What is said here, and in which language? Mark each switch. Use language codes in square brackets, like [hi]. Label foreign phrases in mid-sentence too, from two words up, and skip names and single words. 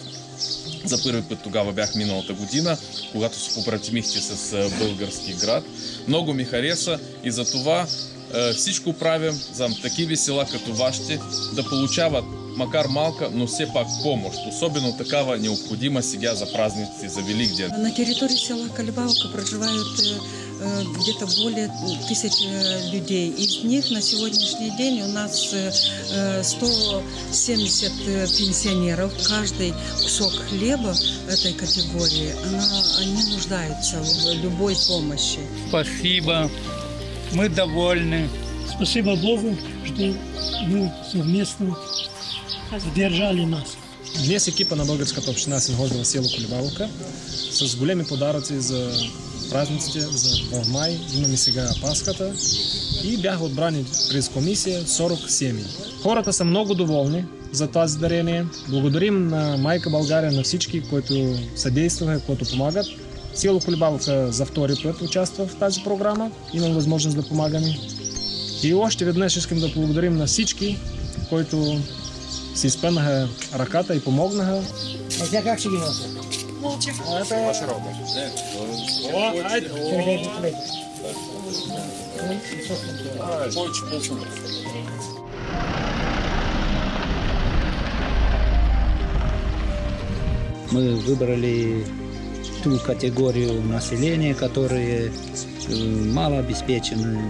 [bg] За първи път тогава бях миналата година, когато се побратимихте с български град. Много ми хареса и за това всичко правим за такива села като вашите да получават макар малка, но все пак помощ. Особено такава необходима сега за празниците, за Великден. [ru] На территории села Колебабовка проживают где-то более 1000 людей. Из них на сегодняшний день у нас 170 пенсионеров. Каждый кусок хлеба этой категории, они нуждаются в любой помощи. Спасибо. Мы довольны. Спасибо Богу, что вы совместно сдержали нас. [bg] Днес екипа на българската община се находи в село Колебабовка с големи подаръци за празниците, в май. Имаме сега Пасхата и бяха отбрани през комисия 40 семьи. Хората са много доволни за тази дарение. Благодарим на Майка България, на всички, които съдействаха, които помагат. Село Колебабовка за втори път участва в тази програма. Имам възможност да помагаме. И още веднъж искам да благодарим на всички, които си изпънаха ръката и помогнаха. А сега как ще ги нося? [ru] Молча. Ваша работа. Мы выбрали ту категорию населения, которые малообеспечены.